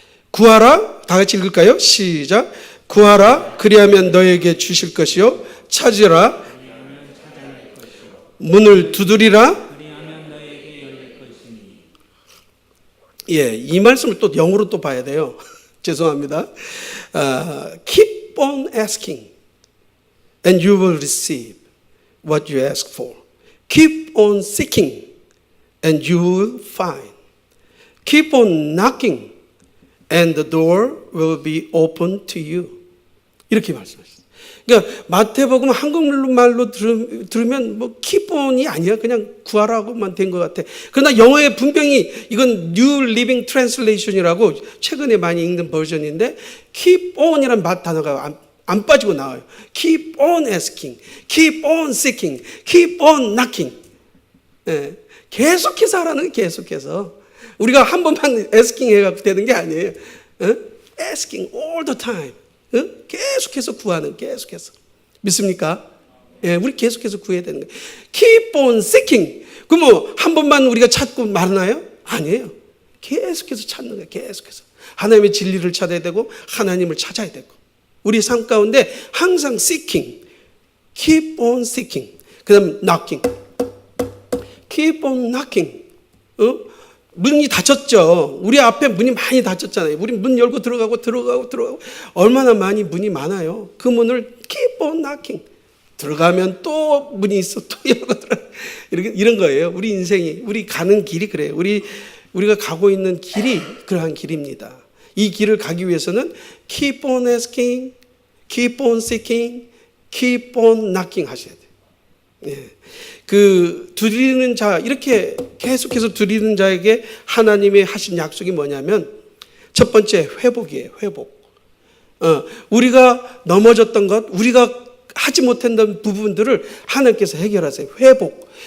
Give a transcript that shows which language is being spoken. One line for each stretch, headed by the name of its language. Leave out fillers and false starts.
Korean: 구하라. 다 같이 읽을까요? 시작. 구하라. 그리하면 너에게 주실 것이요. 찾으라. 문을 두드리라. 이 말씀을 또 영어로 또 봐야 돼요. 죄송합니다.
English: Keep on asking and you will receive what you ask for. Keep on seeking and you will find. Keep on knocking and the door will be open to you.
Korean: 이렇게 말씀하셨어요. 그러니까 마태복음 한국말로 들으면 뭐 keep-on이 아니야. 그냥 구하라고만 된 것 같아. 그러나 영어의 분명히 이건 New Living Translation이라고 최근에 많이 읽는 버전인데 keep-on이라는 단어가 안 빠지고 나와요.
English: Keep on asking, keep on seeking, keep on knocking.
Korean: 계속해서 하라는 계속해서. 우리가 한 번만 asking 해갖고 되는 게 아니에요.
English: Asking all the time.
Korean: 계속해서 구하는, 계속해서. 믿습니까? 우리 계속해서 구해야 되는 거예요.
English: Keep on seeking.
Korean: 그럼 뭐 한 번만 우리가 찾고 말나요? 아니에요. 계속해서 찾는 거예요. 계속해서. 하나님의 진리를 찾아야 되고 하나님을 찾아야 되고. 우리 삶 가운데 항상 seeking.
English: Keep on seeking.
Korean: 그 다음
English: knocking. Keep on knocking.
Korean: 문이 닫혔죠. 우리 앞에 문이 많이 닫혔잖아요. 우리 문 열고 들어가고 얼마나 많이 문이 많아요. 그 문을
English: keep on knocking.
Korean: 들어가면 또 문이 있어. 또 열고 들어가. 이런 거예요. 우리 인생이, 우리 가는 길이 그래요. 우리가 가고 있는 길이 그러한 길입니다. 이 길을 가기 위해서는
English: keep on asking, keep on seeking, keep on knocking
Korean: 하셔야 돼요. 두드리는 자, 이렇게 계속해서 두드리는 자에게 하나님이 하신 약속이 뭐냐면 첫 번째 회복이에요. 회복. 우리가 넘어졌던 것, 우리가 하지 못했던 부분들을 하나님께서 해결하세요. 회복.